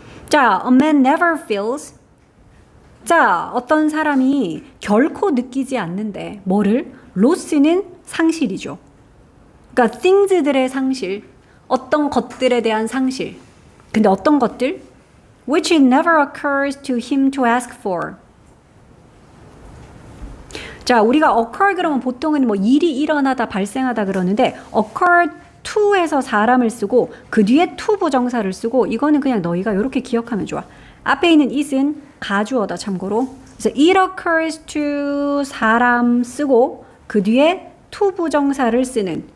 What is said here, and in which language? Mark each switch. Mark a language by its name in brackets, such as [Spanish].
[English] 자, a man never feels. [Korean] 자, 어떤 사람이 결코 느끼지 않는데 뭐를? loss는 상실이죠. 그러니까 things들의 상실, 어떤 것들에 대한 상실. 근데 어떤 것들? [English] Which it never occurs to him to ask for. [Korean] 자, 우리가 occur 그러면 보통은 뭐 일이 일어나다 발생하다 그러는데 occur to에서 사람을 쓰고 그 뒤에 to 부정사를 쓰고 이거는 그냥 너희가 이렇게 기억하면 좋아. 앞에 있는 it은 가주어다 참고로. 그래서 [English] it occurs to [Korean] 사람 쓰고 그 뒤에 to 부정사를 쓰는.